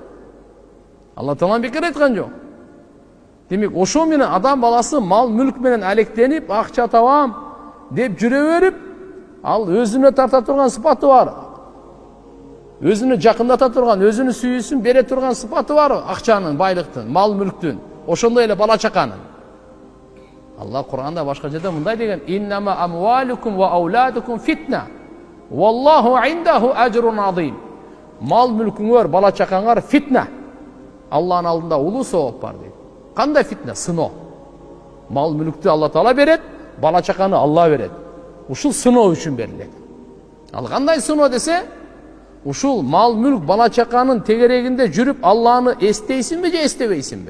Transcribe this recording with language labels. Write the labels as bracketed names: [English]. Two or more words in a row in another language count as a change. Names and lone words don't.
[Kyrgyz] Алла Таала бекер айткан жок. Демек ошо менен адам баласы мал мүлк менен алектенип, акча табам деп жүрө берип, ал өзүнө тарта турган сыпаты бар. Өзүнө жакындата турган, өзүнүн сүйүүсүн бере турган сыпаты бар акчанын, байлыктын, мал мүлктүн, ошондой эле бала чаканын. Алла Кур'анда башка жерде мындай деген: [Arabic] "إنما أموالكم وأولادكم فتنة والله عنده أجر عظيم." [Kyrgyz] Мал мүлкүңөр, бала чакаңар фитна. Алланын алдында улуу сооп бар дейт. Кандай фитна? Сыноо. Мал мүлктү Алла Таала берет, бала чаканы Алла берет. Ушул сыноо үчүн берилет. Ал кандай сыноо десе, ушул мал мүлк бала чаканын тегерегинде жүрүп Алланы эстейсиңби же эстебейсиңби?